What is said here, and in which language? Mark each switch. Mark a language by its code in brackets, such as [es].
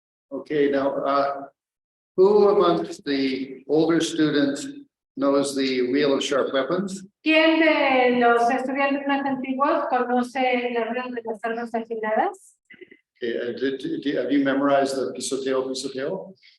[en] Okay, now, who amongst the older students knows the wheel of sharp weapons? [es] ¿Quién de los estudiantes más antiguos conoce la rueda de las armas afiladas? [en] Okay, have you memorized the pisoteo, pisoteo?